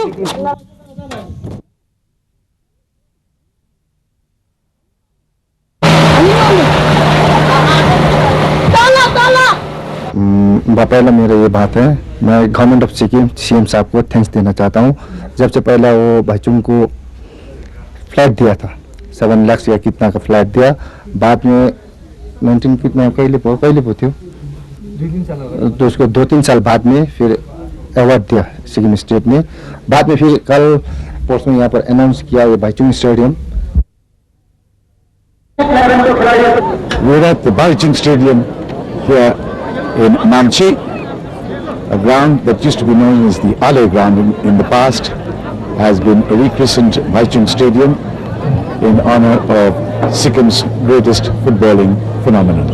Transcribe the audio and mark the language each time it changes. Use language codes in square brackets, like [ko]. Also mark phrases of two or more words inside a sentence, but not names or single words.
[hi] पहला मेरा ये बात है मैं [en] Government of Sikkim [hi] सीएम साहब को थैंक्स देना चाहता हूँ जब से पहला वो भाईचुंग को फ्लैट दिया था 7 लाख या कितना का फ्लैट दिया बाद में 19 कितना [ne] कहिले पो थियो [hi] तो उसको 2-3 साल बाद में फिर अवार्ड दिया सिक्किम स्टेट ने बाद में फिर कल परसों यहाँ पर अनाउंस किया ये भाईचुंग स्टेडियम [en] We're at the Bhaichung Stadium here in Namchi, a ground that used to be known as the Ale ground in the past has been rechristened Bhaichung Stadium in honor of Sikkim's greatest footballing phenomenon.